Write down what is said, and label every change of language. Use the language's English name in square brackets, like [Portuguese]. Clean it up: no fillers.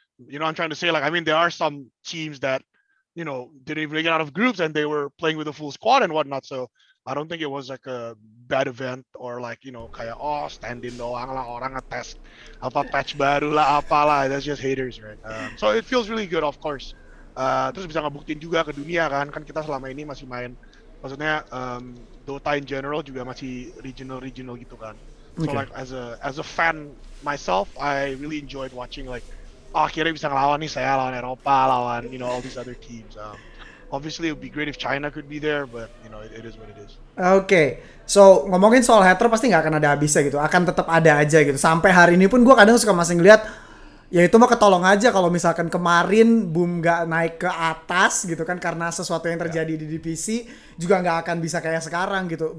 [English] You know, I'm trying to say, like, I mean, there are some teams that, you know, didn't even get out of groups and they were playing with a full squad and whatnot. So I don't think it was like a bad event or like, you know, [Indonesian] kayak stand-in doang lah, orang ngetes apa patch baru lah, apalah. [English] That's just haters, right? So it feels really good, of course. [Indonesian] Terus bisa ngebuktiin juga ke dunia kan kita selama ini masih main, maksudnya Dota [English] in general [Indonesian] juga masih regional gitu kan. [English] So like as a fan myself, I really enjoyed watching like [Indonesian] akhirnya bisa ngelawan nih, saya lawan Eropa, lawan, [English] you know, all these other teams. Obviously it would be great if China could be there, but you know it is what it is. [Indonesian] Oke, [English] so [Indonesian] ngomongin soal hater pasti nggak akan ada habisnya gitu, akan tetap ada aja gitu. Sampai hari ini pun gue kadang suka masih ngeliat, ya itu mah ketolong aja kalau misalkan kemarin BELUM nggak naik ke atas gitu kan karena sesuatu yang terjadi di divisi, juga nggak akan bisa kayak sekarang gitu.